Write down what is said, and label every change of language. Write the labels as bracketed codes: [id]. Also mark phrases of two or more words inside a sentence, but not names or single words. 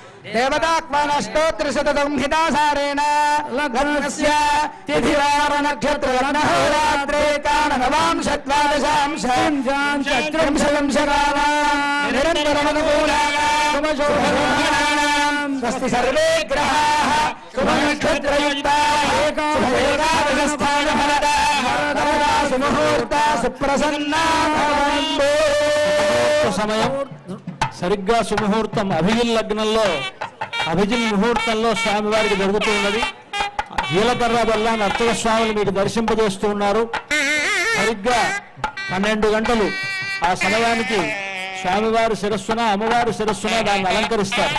[sa] देवतात्मानष्टोत्तरशतसंहितासारेण लग्नस्य तिथिवार नक्षत्र लग्नहोरात्रे कालनवांशद्वादशांश निरन्तरमनुकूलानां स्वस्ति सर्वे ग्रहाः शुभनक्षत्रयुक्ताः एकादशस्थानफलदा सुमुहूर्ता सुप्रसन्ना [te] సమయం సరిగ్గా సుముహూర్తం అభిజిన్ లగ్నంలో అభిజిన్ ముహూర్తంలో స్వామివారికి జరుగుతూ ఉన్నది. జీలకర్ర వల్ల నర్తక స్వాములు మీరు దర్శింపజేస్తూ ఉన్నారు. సరిగ్గా 12 గంటలు ఆ సమయానికి స్వామివారి శిరస్సున అమ్మవారి శిరస్సున దాన్ని అలంకరిస్తారు.